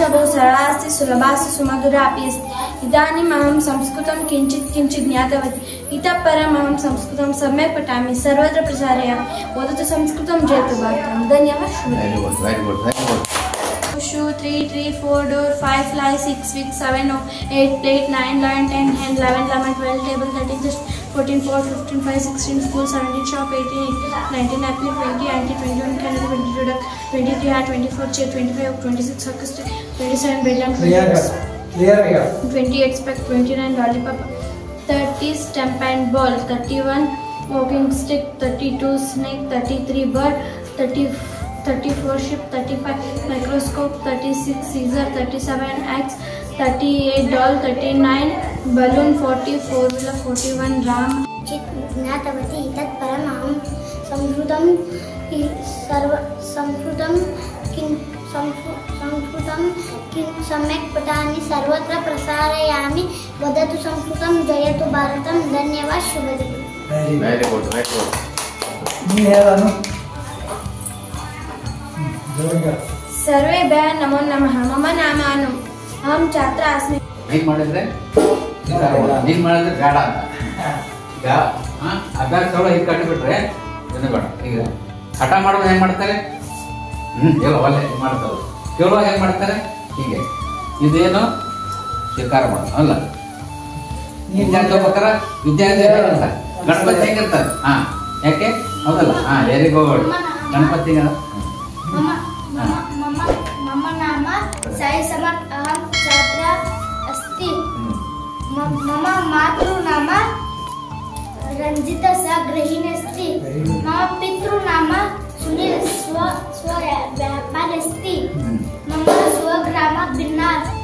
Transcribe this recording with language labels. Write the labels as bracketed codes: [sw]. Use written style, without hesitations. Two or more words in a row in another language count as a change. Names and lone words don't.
[sa] बहु सरला अस्ति सुलभा अस्ति सुमधुरा अपि अस्ति इदानीम् अहं संस्कृतं किञ्चित् ज्ञातवती इतः परम् अहं संस्कृतं सम्यक् पठामि सर्वत्र प्रसारयामि वदतु संस्कृतं जयतु भारतम् धन्यवाद [en] 2 3 3 4 door 5 fly 6 6 7 8 plate 9 11 10 hand 11 lemon 12 table 13 just 14 4 15 5 16 school 17 shop 18 19 apple 20 auntie 21 candle 22 duck 23 hat 24 chair 25 26 circus 27 bedlam 28 spec 29 lollipop 30 stamp and ball 31 walking stick 32 snake 33 bird 34 ship 35 microscope 36 scissor 37 axe 38 doll 39 balloon 40 4 wheeler 41 ram [sa] ज्ञातवती इतः परम् अहं संस्कृतं सम्यक् पठामि सर्वत्र प्रसारयामि वदतु संस्कृतं जयतु भारतं धन्यवाद शुभदिनं [en] very good [sa] सर्वे भ्यः नमो नमः मम नाम अनु अहं छात्रा अस्मि [kn] ಹೀಗೆ ಮಾಡಿದ್ರೆ ಹೀಗೆ ಮಾಡಿದ್ರೆ ಬೇಡ ಅಂತ. ಈಗ ಅಭ್ಯಾಸಗಳು ಹೀಗೆ ಕಟ್ಟಿಬಿಟ್ರೆ ಏನು ಬೇಡ. ಈಗ ಹಠ ಮಾಡೋದು ಹೆಂಗ್ ಮಾಡ್ತಾರೆ? ಎಲ್ಲ ಒಳ್ಳೆ ಮಾಡ್ತಾರೆ. ಕೇಳುವಾಗ ಹೆಂಗ್ ಮಾಡ್ತಾರೆ? ಹೀಗೆ ಇದೇನು ಸ್ವೀಕಾರ ಮಾಡೋದು ಅಲ್ಲ. ವಿದ್ಯಾರ್ಥಿ ಹೋಗ್ಬೇಕಾರ ವಿದ್ಯಾರ್ಥಿ ಹೇಗಿರ್ತಾರೆ? ಗಣಪತಿ ಹೆಂಗಿರ್ತಾರೆ? ಯಾಕೆ ಹೌದಲ್ಲ? [en] very good. [kn] ಗಣಪತಿ [sa] मम नाम साई समर्थ अहं छात्रा अस्ति मम मातृनाम रंजिता सा गृहिणी अस्ति मम पितृनाम सुनील स्व व्यापारी अस्ति मम स्वग्राम बिन्नार